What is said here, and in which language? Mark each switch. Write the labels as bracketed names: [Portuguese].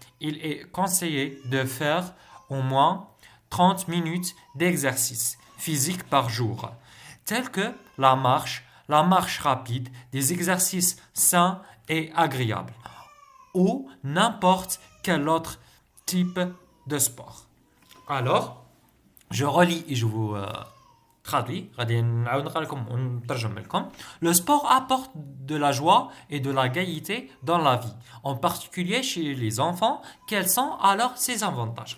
[French] Il est conseillé de faire au moins 30 minutes d'exercice physique par jour, tels que la marche rapide, des exercices sains et agréables, ou n'importe quel autre type de sport. Alors, je relis et je vous traduis. [Arabic] غادي نعاود نقرا لكم ونترجم لكم. [French] Le sport apporte de la joie et de la gaieté dans la vie, en particulier chez les enfants. Quels sont alors ses avantages?